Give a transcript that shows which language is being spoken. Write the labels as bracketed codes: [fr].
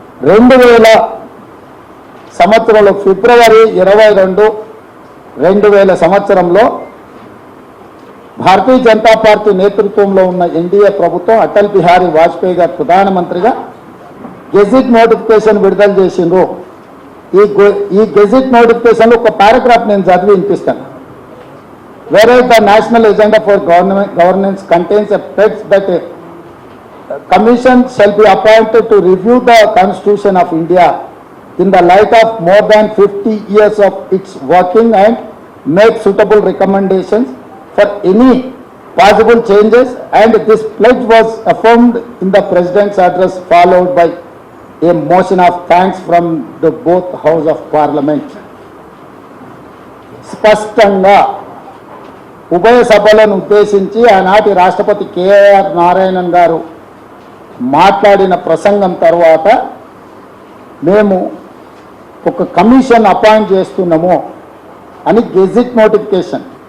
[te] 2000 సంవత్సరంలో ఫిబ్రవరి 22, 2000 సంవత్సరంలో భారతీయ జనతా పార్టీ నేతృత్వంలో ఉన్న ఎన్డీఏ ప్రభుత్వం అటల్ బిహారీ వాజ్పేయి గారు ప్రధానమంత్రిగా గెజిట్ నోటిఫికేషన్ విడుదల చేసిండ్రు. ఈ గెజిట్ నోటిఫికేషన్లో ఒక పారాగ్రాఫ్ నేను చదివి వినిపిస్తాను. [en] Whereas the national agenda for governance contains a text that a commission shall be appointed to review the Constitution of India in the light of more than 50 years of its working and make suitable recommendations for any possible changes, and this pledge was affirmed in the President's address followed by a motion of thanks from the both House of Parliament. [te] స్పష్టంగా ఉభయ సభలను ఉద్దేశించి ఆనాటి రాష్ట్రపతి KR Narayanan గారు మాట్లాడిన ప్రసంగం తర్వాత మేము ఒక కమిషన్ అపాయింట్ చేస్తున్నాము అని గెజిట్ నోటిఫికేషన్.